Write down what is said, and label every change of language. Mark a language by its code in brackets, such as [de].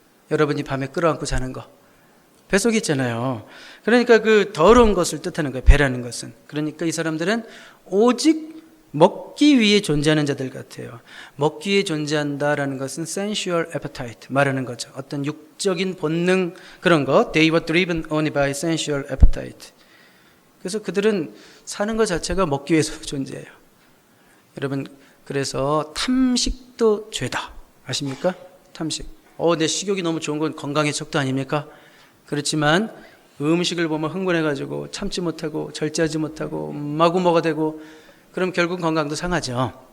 [ko] 여러분이 밤에 끌어안고 자는 거 뱃속에 있잖아요. 그러니까 그 더러운 것을 뜻하는 거예요, 배라는 것은. 그러니까 이 사람들은 오직 먹기 위해 존재하는 자들 같아요. 먹기 위해 존재한다라는 것은 [en] sensual appetite [ko] 말하는 거죠. 어떤 육적인 본능 그런 거. [en] They were driven only by sensual appetite. [ko] 그래서 그들은 사는 것 자체가 먹기 위해서 존재해요. 여러분 그래서 탐식도 죄다. 아십니까? 탐식. 내 식욕이 너무 좋은 건 건강의 척도 아닙니까? 그렇지만 음식을 보면 흥분해가지고 참지 못하고 절제하지 못하고 마구 먹어야 되고 그럼 결국 건강도 상하죠.